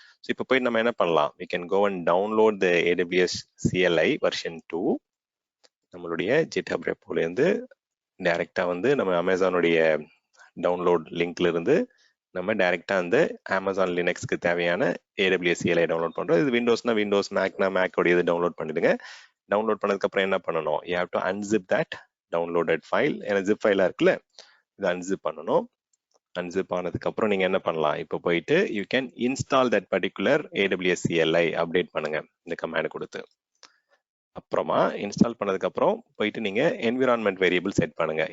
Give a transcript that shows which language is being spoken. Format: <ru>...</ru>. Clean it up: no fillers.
<ta>So இப்போ போய் நம்ம என்ன பண்ணலாம்,</ta> <en>we can go and download the AWS CLI version 2</en> <ta>நம்மளுடைய GitHub repoல இருந்து டைரக்டா வந்து நம்ம அமேசானுடைய டவுன்லோட் லிங்க்ல இருந்து நம்ம டைரக்டா அந்த அமேசான் லினக்ஸ்க்கு தேவையான AWS CLI டவுன்லோட் பண்றோம். இது விண்டோஸ்னா விண்டோஸ், மேக்னா மேக்கோட இது டவுன்லோட் பண்ணிடுங்க. டவுன்லோட் பண்ணதுக்கு அப்புறம் என்ன பண்ணணும்,</ta> <en>you have to unzip that downloaded file.</en> <ta>ஏன்னா ஜிப் ஃபைலா இருக்குல்ல, இதை unzip பண்ணணும். unzip ஆனதுக்கு அப்புறம் நீங்க என்ன பண்ணலாம், இப்போ போயிட்டு</ta> <en>you can install that particular AWS CLI</en> <ta>update பண்ணுங்க இந்த கமாண்ட் கொடுத்து. அப்புறமா இன்ஸ்டால் பண்ணதுக்கு அப்புறம் போயிட்டு நீங்க என்விரான்மெண்ட் வேரியபிள் செட் பண்ணுங்க.</ta>